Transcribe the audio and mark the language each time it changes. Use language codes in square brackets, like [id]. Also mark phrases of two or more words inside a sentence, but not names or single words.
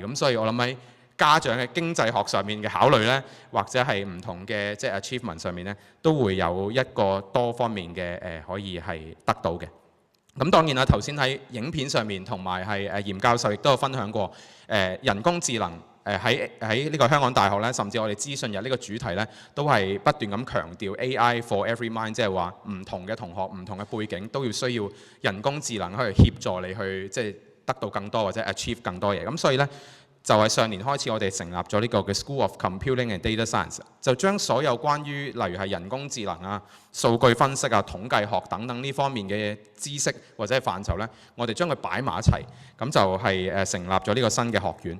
[yue] 咁所以我諗喺家長嘅經濟學上面嘅考慮呢，或者係唔同嘅即係 achievement 上面呢，都會有一個多方面嘅可以係得到嘅。咁當然啦，頭先喺影片上面同埋係嚴教授亦都有分享過人工智能喺呢個香港大學咧，甚至我哋資訊日呢個主題咧，都係不斷咁強調 [en] AI for every mind， [yue] 即係話唔同嘅同學、唔同嘅背景都要需要人工智能去協助你去即係得到更多或者 achieve 更多嘢。咁所以咧，就係上年開始，我哋成立咗呢個嘅 School of Computing and Data Science，就將所有關於例如係人工智能啊、數據分析啊、統計學等等呢方面嘅知識或者係範疇呢，我哋將佢擺埋一齊，咁就係成立咗呢個新嘅學院。